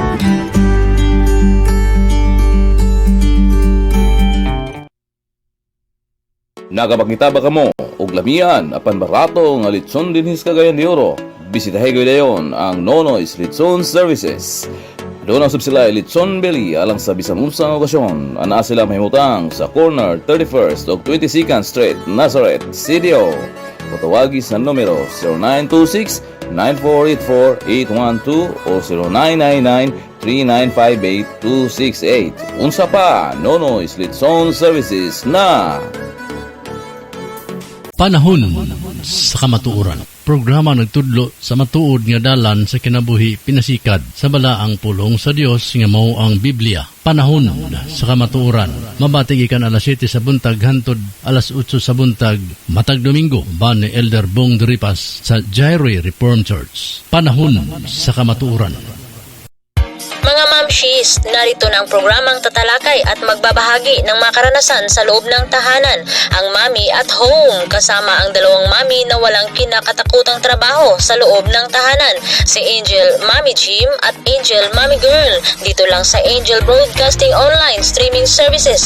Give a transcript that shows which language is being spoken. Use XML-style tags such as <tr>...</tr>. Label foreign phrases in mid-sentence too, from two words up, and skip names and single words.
<ceb>Nagapakita ba kamo og lamian apan barato nga litson dinhis Cagayan de Oro? Bisitahin ko dayon ang Nonoy's Litson Services. Doon ang sila Litson Belly alang sa bisan unsang okasyon. Ana sila mahimutang sa corner 31st of 22nd Street, Nazareth, CDO. Patawagi sa numero 0926-9484-812 o 0999-3958-268. Unsa pa, Nonoy's Litson Services na Panahon sa kamatuoran. Programa nagtudlo sa matuod nga dalan sa kinabuhi pinasikad sa balaang pulong sa Dios nga mao ang Biblia. Panahon sa kamatuoran. Mabatig ikan alas 7 sa buntag hantod alas 8 sa buntag matag Domingo ba ni Elder Bong Deripas sa Jairé Reformed Church. Panahon sa kamatuoran.</ceb> <tl>Mga mamshis, narito na ang programang tatalakay at magbabahagi ng mga karanasan sa loob ng tahanan, ang Mami at Home, kasama ang dalawang mami na walang kinakatakutang trabaho sa loob ng tahanan, si Angel Mami Jim at Angel Mami Girl, dito lang sa Angel Broadcasting Online Streaming Services.</tl>